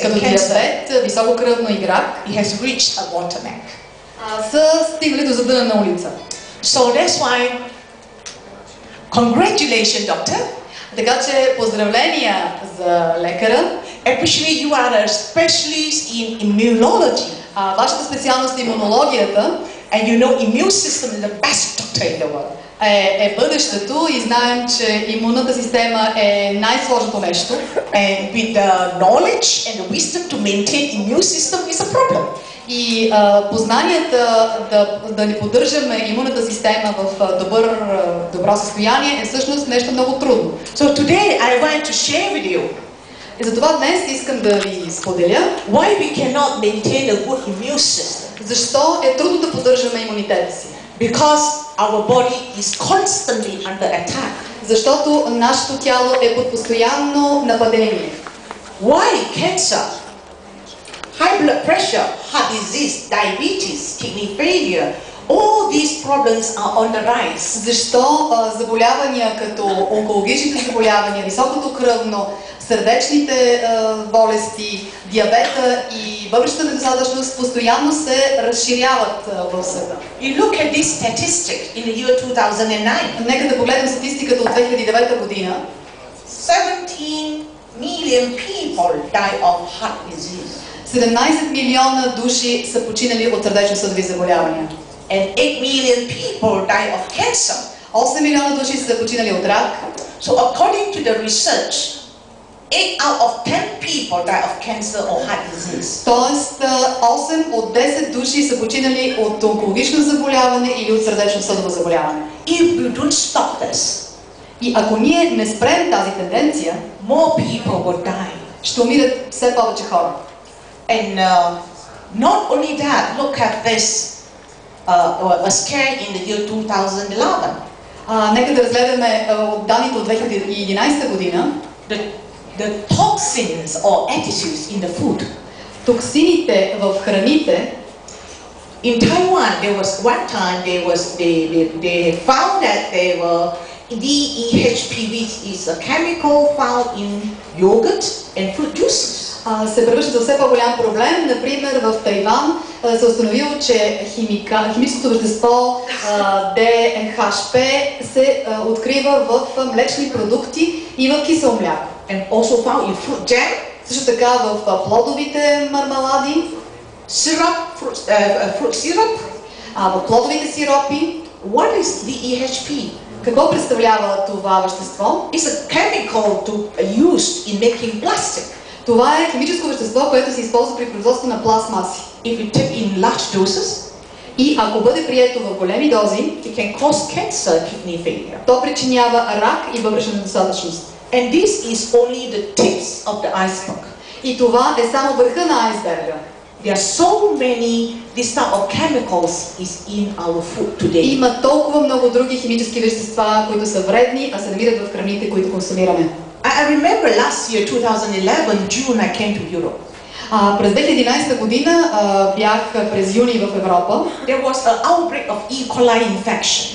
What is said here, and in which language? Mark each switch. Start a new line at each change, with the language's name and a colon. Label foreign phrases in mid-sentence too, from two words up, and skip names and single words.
Bulgarian: като
English: and cancer,
Bulgarian: диабет, високо кръвно и рак,
English: it has reached a bottleneck.
Bulgarian: са стигнали до задънена улица.
English: So that's why, congratulations, doctor.
Bulgarian: Така че поздравления за лекара.
English: Especially you are a specialist in immunology.
Bulgarian: Вашата специалност е имунологията.
English: And you know immune system is the best doctor in the world.
Bulgarian: Е бъдещето и знаем, че имунната система е най-сложното нещо.
English: And with the knowledge and the wisdom to maintain immune system is a problem.
Bulgarian: И познанията да ни поддържаме имунната система в добро състояние е всъщност нещо много трудно.
English: So today I want to share with you
Bulgarian: И затова днес искам да ви споделя
English: why we cannot maintain a good immune system.
Bulgarian: защо е трудно да поддържаме имунитета си.
English: Because our body is constantly under attack.
Bulgarian: Защото нашето тяло е под постоянно нападение.
English: Why cancer, high blood pressure, heart disease, diabetes, kidney failure, all these problems are on the rise?
Bulgarian: Защо заболявания като онкологичните заболявания, високото кръвно, сърдечните болести, диабета и бъбречната недостатъчност постоянно се разширяват в света.
English: You look at this statistic in the year 2009.
Bulgarian: Нека да погледнем статистиката от 2009 година.
English: 17 million people die of heart disease.
Bulgarian: 17 милиона души са починали от сърдечно-съдови заболявания.
English: And 8 million people die of cancer.
Bulgarian: 8 милиона души са починали от рак.
English: So according to the research, 8 out of 10 people die of cancer or heart disease.
Bulgarian: Тоест 8 от 10 души са починали от онкологично заболяване или от сърдечно-съдово заболяване.
English: If we don't stop this,
Bulgarian: И ако ние не спрем тази тенденция,
English: more people will die.
Bulgarian: ще умират все повече хора.
English: And not only that, look at this a scare in the year 2011.
Bulgarian: Нека да разгледаме от данните от 2011 година.
English: The toxins or additives in the food.
Bulgarian: Токсините в храните.
English: In Taiwan, there was one time they found that there were DEHP, which is a chemical found in yogurt and fruit juices.
Bulgarian: Се превръща за все по-голям проблем. Например, в Тайван се установило, че химическото вещество DHP се открива в млечни продукти и в кисело мляко.
English: And also found in fruit jam.
Bulgarian: Също така в плодовите мармалади.
English: Syrup, fruit syrup.
Bulgarian: В плодовите сиропи.
English: What is DEHP?
Bulgarian: Какво представлява това вещество?
English: It's a chemical used in making plastic.
Bulgarian: Това е химическо вещество, което се използва при производство на пластмаси.
English: If you take in large doses,
Bulgarian: и ако бъде прието в големи дози,
English: it can cause cancer, kidney failure.
Bulgarian: То причинява рак и бъбречна недостатъчност.
English: And this is only the tips of the iceberg.
Bulgarian: И това е само върха на айсберга.
English: There are so many this type of chemicals is in our food today.
Bulgarian: Има толкова много други химически вещества, които са вредни, а се намират в храните, които консумираме.
English: I remember last year, 2011, June, I came to Europe.
Bulgarian: През 2011 година бях през юни в Европа.
English: There was an outbreak of E. coli infection.